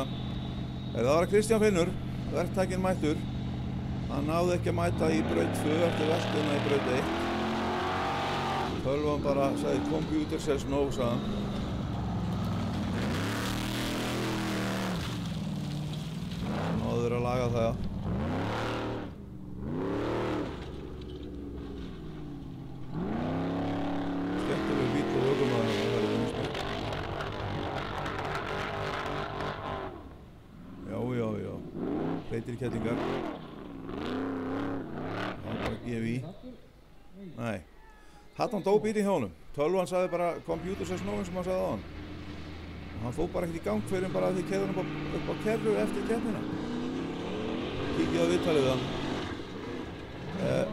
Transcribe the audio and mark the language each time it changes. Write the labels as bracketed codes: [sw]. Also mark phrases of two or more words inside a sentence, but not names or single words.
[is] Það var Kristján Finnur, verktakinn mættur. Hann náði ekki að mæta í braut 2 eftir veltuna í braut 1. Tölvan bara sagði [en] computer says no, [is] sagði hann. Náður að laga það. Skemmtileg bíll og ökumaður. Já. Breytir kettlingar. Það var bara að gefa í. Nei. Hann dó bílinn hjá honum. Tölvan sagði bara [en] computer says no [is] eins og maður sagði á hann. Hann fór bara ekkert í gang fyrir bara að þið keyrðu hann upp á kerru eftir keppnina. Kíkið á viðtalið við hann.